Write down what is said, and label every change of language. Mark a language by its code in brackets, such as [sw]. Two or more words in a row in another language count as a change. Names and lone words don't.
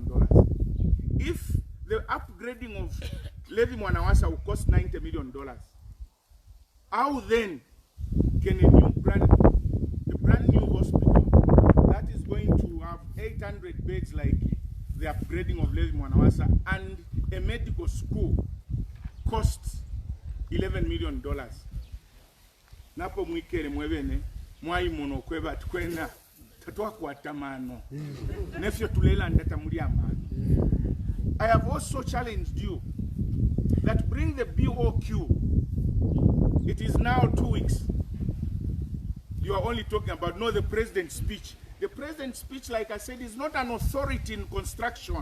[en] If the upgrading of Levi Mwanawasa will cost $90 million, how then can a brand new hospital that is going to have 800 beds like the upgrading of Levi Mwanawasa and a medical school cost $11 million? [bem] Napo mwikere mwebene mwai mono kweba tukwena tatwa kwa tamano nefyo tulela ndata muri amani. [en] I have also challenged you that bring the BOQ. It is now 2 weeks. You are only talking about the president's speech. The president's speech, like I said, is not an authority in construction.